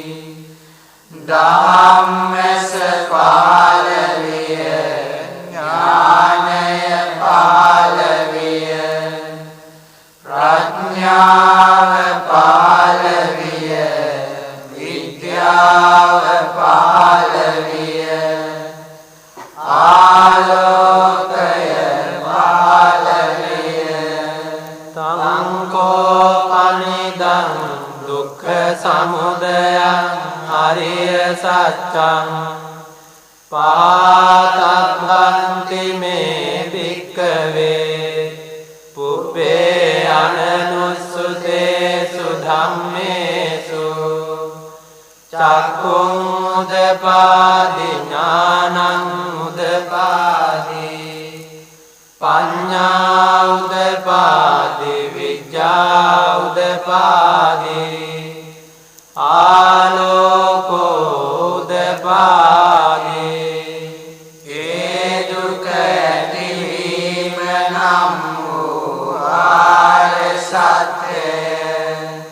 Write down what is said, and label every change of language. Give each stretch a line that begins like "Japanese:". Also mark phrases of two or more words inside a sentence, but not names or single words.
Sinhala: ධම්මස පහළ විය ඥානය පහළ විය ප්‍රඥාව පහළ විය විද්‍යාව පහළ විය ආලෝකය පහළ විය
Pali: තං කෝපනිදං දුක්ඛ සමුදයං අරිය සත්‍යං පාතබ්බන්ති මේ භික්ඛවේ පුබ්බේ අනනුස්සුතේසු ධම්මේසු චක්ඛුං උදපාදි ඥානං උදපාදි පඤ්ඤා උදපාදි විඤ්ඤා උදපාදි ආලෝකෝ උදපාදි
Sinhala: ඒ දුක ඇතිවීම නම් වූ ආර්ය සත්‍යය